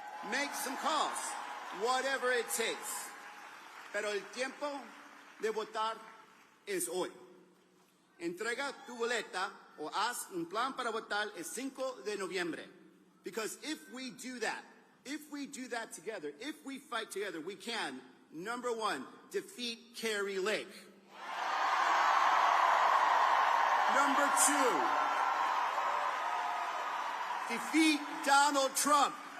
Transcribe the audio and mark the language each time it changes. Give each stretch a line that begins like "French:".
English: Make some calls, whatever it takes.
Spanish: Pero el tiempo de votar es hoy. Entrega tu boleta o haz un plan para votar el 5 de noviembre.
English: Because if we do that together, if we fight together, we can, number one, defeat Carrie Lake. Number two, defeat Donald Trump.